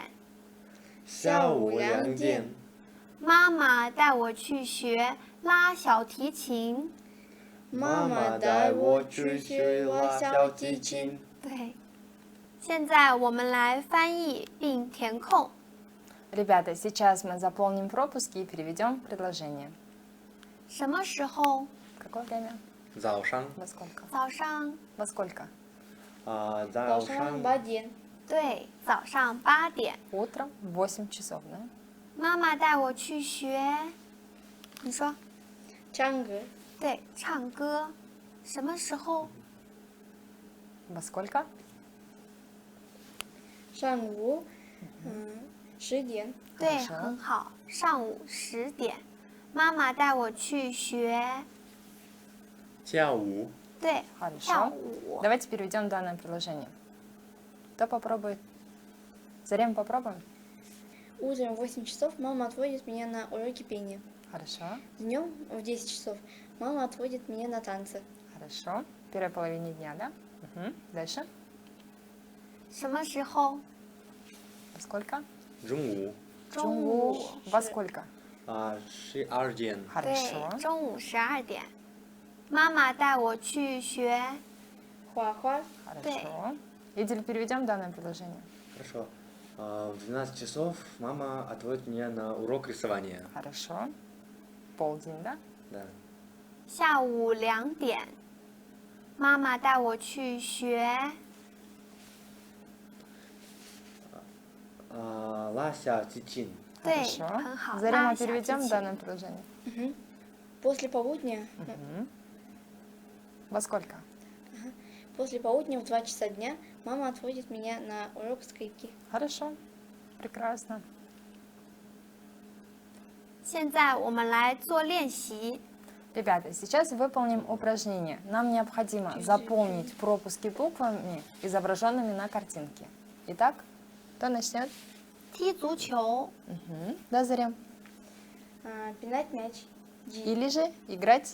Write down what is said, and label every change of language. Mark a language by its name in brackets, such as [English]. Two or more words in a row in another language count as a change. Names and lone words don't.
[Chinese] 下午2点，妈妈带我去学拉小提琴。妈妈带我去学拉小提琴。对。现在我们来翻译并填空。 [Russian] Ребята, сейчас мы заполним пропуски и переведем предложение. [Chinese] 什么时候？ [Russian] Какое время? [Chinese] 早上， [Russian] Во сколько? [Chinese] 早上。 [Russian] Во сколько? [Chinese] 早上 8点，对，早上8点。 [Russian] Утром в 8 часов, да? [Chinese] 妈妈带我去学，你说？唱歌，对，唱歌。什么时候？ [Russian] Во сколько? [Chinese] 上午10点，对， хорошо. 很好。上午10点，妈妈带我去学，跳舞，对，跳 Хорошо. 舞。 [Russian] Давайте переведем данное предложение. Кто попробует? Зарем, попробуем? утром в 8 часов мама отводит меня на уроки пения. Хорошо. Днем в 10 часов мама отводит меня на танцы. Хорошо. В первой половине дня, да? Угу. Дальше. [Chinese] 什么时候？ [Russian] Во сколько? [Chinese] 中午，中午。 [Russian] Во сколько? [Chinese] 12 点， Хорошо. 对，中午12点。妈妈带我去学， Хуа-хуа, [Russian] Хорошо. Идель, переведем данное предложение. Хорошо. В 12 часов мама отводит меня на урок рисования. Хорошо. Полдень, да? Да. [Chinese] 下午2点，妈妈带我去学， Ла小提琴. 对， Хорошо. 很好。 Зарема, 拉小提 переведем 琴 [Russian] данное предложение. После полудня, Во сколько? после полудня в 2 часа дня мама отводит меня на урок скрипки. Хорошо. Прекрасно. [Chinese] 现在我们来做练习。 [Russian] Ребята, сейчас выполним упражнение. Нам необходимо заполнить пропуски буквами, изображенными на картинке. Итак, кто начнет? [Chinese] 踢足球， [Russian] Да, Зарем. Пинать мяч. Ди. Или же играть